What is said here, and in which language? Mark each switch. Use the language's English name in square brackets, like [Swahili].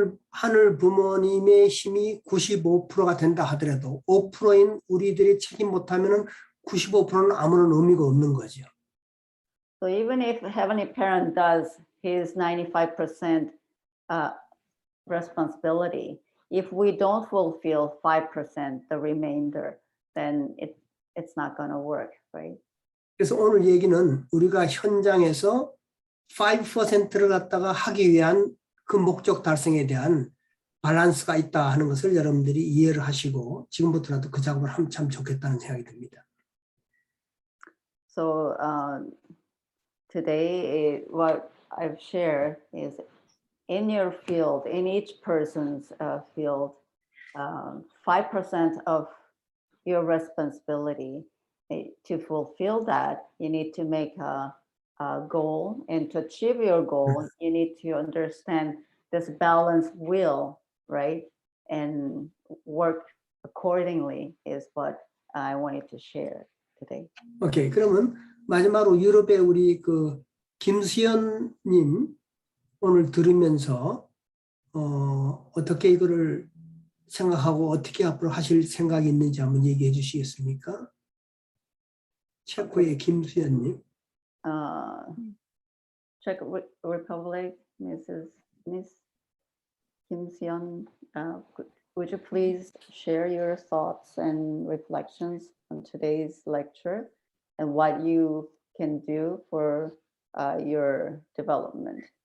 [Korean] 하늘 부모님의 힘이 95%가 된다 하더라도 5%인 우리들이 책임 못하면은 95%는 아무런 의미가 없는 거죠. [English] So even if heavenly parent does his 95% responsibility, if we don't fulfill 5%, the remainder, then it's not going to work, right? [Korean] 그래서 오늘 얘기는 우리가 현장에서 5%를 갖다가 하기 위한 그 목적 달성에 대한 밸런스가 있다 하는 것을 여러분들이 이해를 하시고 지금부터라도 그 작업을 하면 참 좋겠다는 생각이 듭니다. [English] So today what I've shared is in your field, in each person's field, 5% of your responsibility. To fulfill that, you need to make a goal, and to achieve your goal, you need to understand this balanced will, right? And work accordingly is what I wanted to share today. [Korean] 오케이, 그러면 마지막으로 유럽의 우리 그 김수연님 오늘 들으면서 어떻게 이거를 생각하고 어떻게 앞으로 하실 생각이 있는지 한번 얘기해 주시겠습니까? 체코의 김수연님. [English] Czech Republic, Miss Kim Seon, would you please share your thoughts and reflections on today's lecture and what you can do for your development?